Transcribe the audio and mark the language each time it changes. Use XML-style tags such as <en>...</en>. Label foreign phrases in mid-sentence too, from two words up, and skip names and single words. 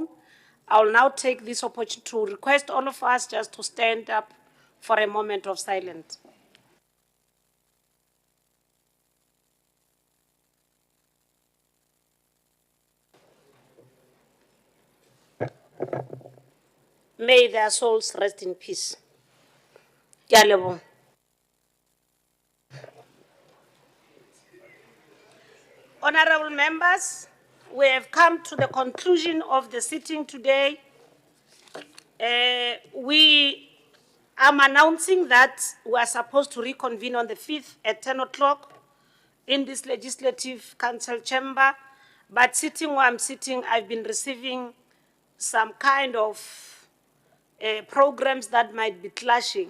<en>I will now take this opportunity to request all of us just to stand up for a moment of silence. May their souls rest in peace.</en> <st>Ke a leboha.</st> <en>Honorable members, we have come to the conclusion of the sitting today. I'm announcing that we are supposed to reconvene on the 5th at 10 o'clock in this Legislative Council chamber, but sitting where I'm sitting, I've been receiving some kind of programs that might be clashing.</en>